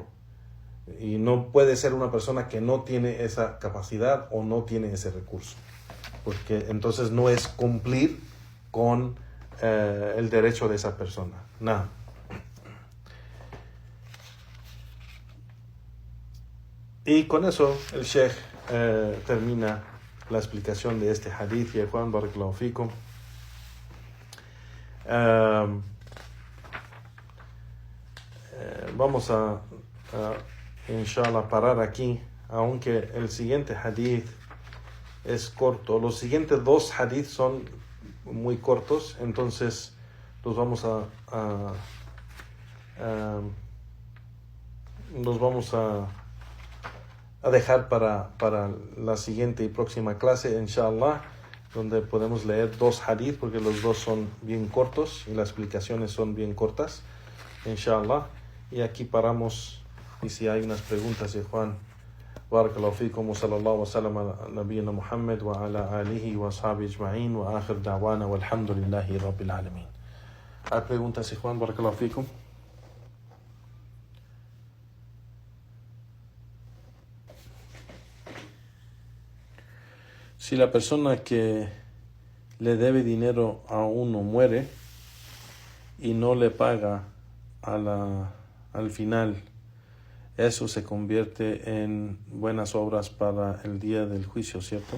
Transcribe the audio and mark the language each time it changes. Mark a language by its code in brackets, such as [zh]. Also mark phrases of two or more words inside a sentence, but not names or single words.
[es] Y no puede ser una persona que no tiene esa capacidad o no tiene ese recurso, porque entonces no es cumplir con el derecho de esa persona. No. Y con eso el Sheikh termina la explicación de este hadith. Y Juan [ar] بارك الله فيكم. [es] Vamos a inshallah parar aquí, aunque el siguiente hadith es corto. Los siguientes dos hadiths son muy cortos, entonces los vamos a dejar para la siguiente y próxima clase, inshallah, donde podemos leer dos hadith, porque los dos son bien cortos y las explicaciones son bien cortas, inshallah. Y aquí paramos, y si hay unas preguntas de Juan, [ar] بارك الله فيكم، وصلى الله وسلم على نبينا محمد وعلى آله وأصحابه أجمعين وآخر دعوانا والحمد لله رب العالمين. [es] ¿Hay preguntas de Juan, [ar] بارك الله فيكم? [es] Si la persona que le debe dinero a uno muere y no le paga al final, eso se convierte en buenas obras para el día del juicio, ¿cierto?